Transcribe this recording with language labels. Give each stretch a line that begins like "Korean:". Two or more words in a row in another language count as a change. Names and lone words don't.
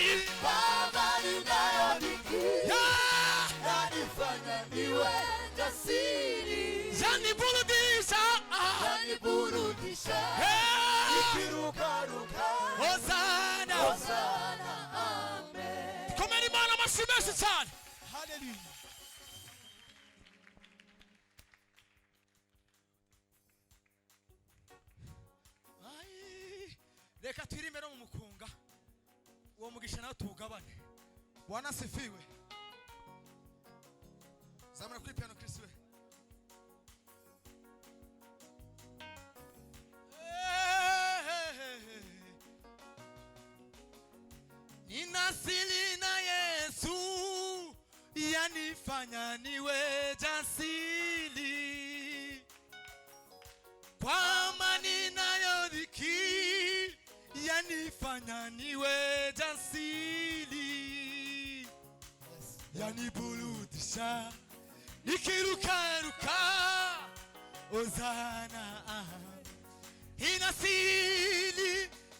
Swahili: nayodiki yanifanya niwe jasiri yaniburudisha nikirukaruka Hosana amen
Kinyarwanda: komeni Imana amashyi menshi cyane haleluya reka twirime no mu mukunga uwo mugisha nawe tuwugabane.
Swahili: Bwana asifiwe.
Kinyarwanda: Zamura kuri piano Chris we.
Swahili: Ninasili na Yesu yanifanya niwe jasiri kwa amani nayo dhiki yanifanya niwe jasiri yaniburudisha nikirukaruka Hosana ninasili